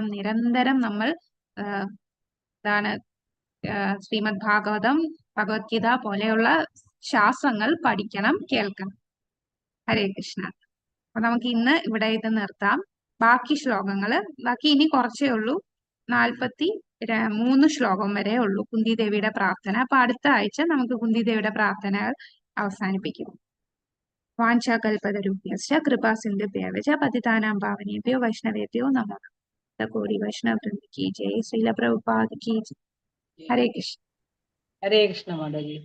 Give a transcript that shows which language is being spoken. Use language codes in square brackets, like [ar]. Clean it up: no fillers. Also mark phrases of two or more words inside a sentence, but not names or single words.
[ml] നിരന്തരം നമ്മൾ ശ്രീമദ് ഭാഗവതം, ഭഗവത്ഗീത പോലെയുള്ള ശാസ്ത്രങ്ങൾ പഠിക്കണം, കേൾക്കണം. ഹരേ കൃഷ്ണ. അപ്പൊ നമുക്ക് ഇന്ന് ഇവിടെ ഇത് നിർത്താം. ബാക്കി ഇനി കുറച്ചേ ഉള്ളൂ, 43 ശ്ലോകം വരെ ഉള്ളൂ കുന്തി ദേവിയുടെ പ്രാർത്ഥന. അപ്പൊ അടുത്ത ആഴ്ച നമുക്ക് കുന്തി ദേവിയുടെ പ്രാർത്ഥനകൾ അവസാനിപ്പിക്കും. [sa] വാഞ്ചാകൽപതരുഭ്യശ്ച കൃപാ സിന്ധുഭ്യവ ച പതിതാനാം പാവനേഭ്യോ വൈഷ്ണവേഭ്യോ നമഃ. [hi] कोटि वैष्णव वृंद की जय। श्रील प्रभुपाद की जय। हरे कृष्ण. [ml] ഹരേ കൃഷ്ണ മാതാജി.